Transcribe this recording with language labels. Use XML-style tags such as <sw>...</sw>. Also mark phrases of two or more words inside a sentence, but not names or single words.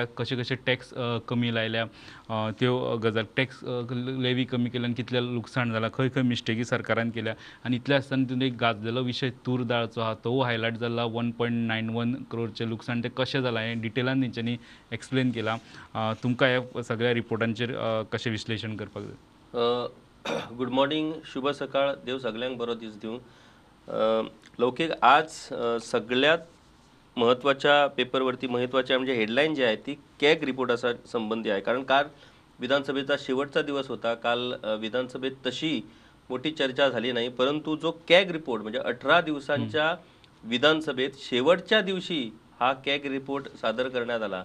<kok>कशे कशे टॅक्स कमी लायल्या त्यो गजाल,</kok> <en>tax levy</en> <kok>कमी केल्यान कितलें लुकसाण जालां, खंय खंय मिस्टेकी सरकारान केल्या आनी इतले आसतना तितून एक गाजलेलो विशय तूर दाळचो आहा तो हायलायट जाला. 1.91 करोडचें लुकसाण तें कशें जालां हें डिटेलान तेंच्यांनी एक्सप्लेन केलां. तुमकां ह्या सगळ्या रिपोर्टांचेर कशें विश्लेशण करपाक जाय?</kok> <en>good morning,</en> <mr>शुभ सकाळ.</mr> <kok>देव सगळ्यांक बरो दीस दिवं.</kok> <mr>लौकिक आज सगळ्यात महत्त्वाच्या पेपरवरती महत्त्वाच्या म्हणजे हेडलाईन जी आहे ती कॅग रिपोर्टाचा संबंधी आहे. कारण काल विधानसभेचा शेवटचा दिवस होता. काल विधानसभेत तशी मोठी चर्चा झाली नाही, परंतु जो कॅग रिपोर्ट म्हणजे 18 दिवसांच्या विधानसभेत शेवटच्या दिवशी हा कॅग रिपोर्ट सादर करण्यात आला.</mr>